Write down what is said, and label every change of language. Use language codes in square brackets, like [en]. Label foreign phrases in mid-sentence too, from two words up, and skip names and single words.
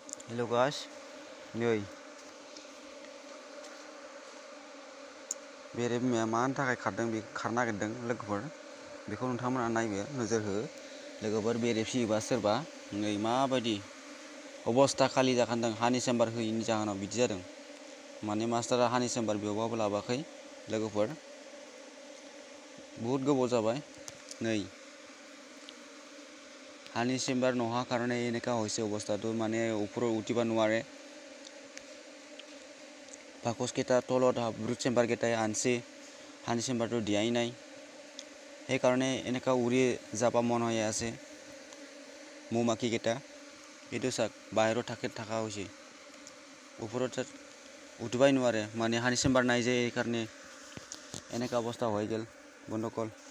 [brx] हेलो गाइस नै बेरे बिमाया मानि थाखाय खारदों बे खारनो नागिरदों लोगोफोर बेखौ नोंथांमोना नायदो नोजोर हो लोगोफोर बेरे फियोबा सोरबा नै माबायदि अबस्था खालि जाखांदों [en] honey chamber [brx] होयैनि जाहोनाव बिदि जादों माने मास्टारा [en] honey chamber [brx] बेयावबाबो लाबोआखै लोगोफोर बहुत गोबाव जाबाय नै [en] honey chamber [brx] नहा कारण [as] এনেকা হৈছে অৱস্থাটো মানে ওপৰত উঠিব নোৱাৰে বাকচকেইটা তলত ব্ৰুট চেম্বাৰকেইটাই আনছে হানি চেম্বাৰটো দিয়াই নাই সেইকাৰণে এনেকা উৰি যাব মন হৈ আছে মৌমাখিকেইটা এইটো চাক বাহিৰত থাকা হৈছে ওপৰত উঠিবই নোৱাৰে মানে [en] honey chamber [as] নাই যে এইকাৰণে এনেকা অৱস্থা হৈ গ'ল বন্ধুসকল